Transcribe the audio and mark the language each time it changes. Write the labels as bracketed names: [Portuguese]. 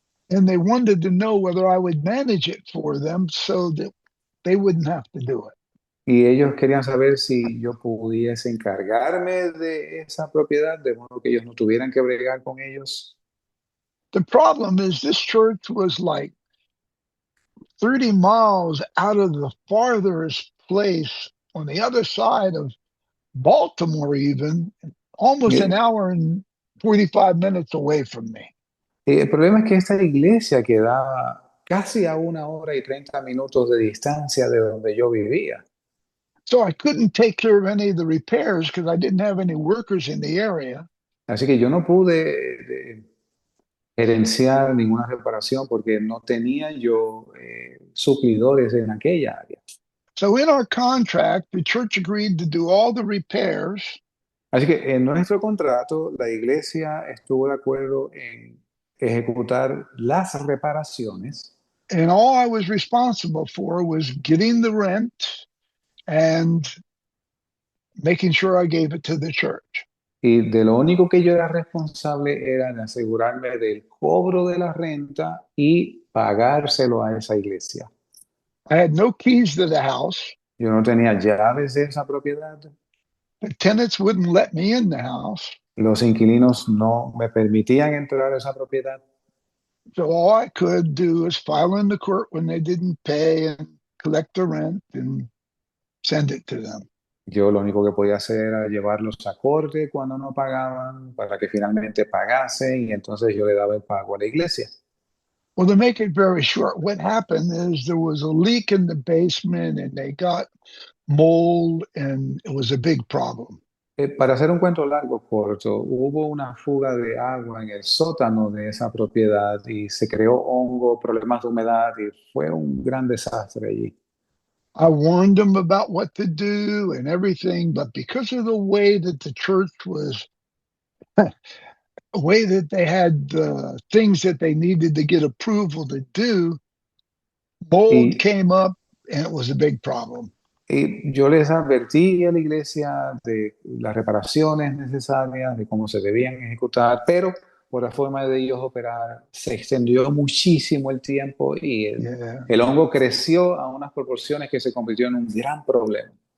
[English] And they wanted to know whether I would manage it for them so that they wouldn't have to do it. [Spanish] Y ellos querían saber si yo pudiese encargarme de esa propiedad, de modo que ellos no tuvieran que bregar con ellos. [English] The problem is this church was like 30 miles out of the farthest place on the other side of Baltimore, even almost an hour and 45 minutes away from me. [Spanish] El problema es que esta iglesia quedaba casi a 1 hora y 30 minutos de distancia de donde yo vivía. [English] So I couldn't take care of any of the repairs because I didn't have any workers in the area. [Spanish] Así que yo no pude gerenciar ninguna reparación porque no tenía yo suplidores en aquella área. [English] So in our contract, the church agreed to do all the repairs, [Spanish] Así que en nuestro contrato, la iglesia estuvo de acuerdo en ejecutar las reparaciones [English] and all I was responsible for was getting the rent and making sure I gave it to the church. [Spanish] y de lo único que yo era responsable era de asegurarme del cobro de la renta y pagárselo a esa iglesia. [English] I had no keys to the house. [Spanish] Yo no tenía llaves de esa propiedad. [English] The tenants wouldn't let me in the house. [Spanish] Los inquilinos no me permitían entrar a esa propiedad. [English] So all I could do was file in the court when they didn't pay and collect the rent and send it to them. [Spanish] Yo lo único que podía hacer era llevarlos a corte cuando no pagaban para que finalmente pagasen y entonces yo le daba el pago a la iglesia. [English] Well, to make it very short, what happened is there was a leak in the basement and they got mold and it was a big problem. [Spanish] Para hacer un cuento largo, corto, hubo una fuga de agua en el sótano de esa propiedad y se creó hongo, problemas de humedad y fue un gran desastre allí. [English] I warned them about what to do and everything, but because of the way that the church was, the way that they had the things that they needed to get approval to do, mold [Spanish] Y, [English] came up and it was a big problem. [Spanish] y yo les advertí a la iglesia de las reparaciones necesarias, de cómo se debían ejecutar, pero por la forma de ellos operar se extendió muchísimo el tiempo y [English] Yeah. [Spanish] el hongo creció a unas proporciones que se convirtió en un gran problema.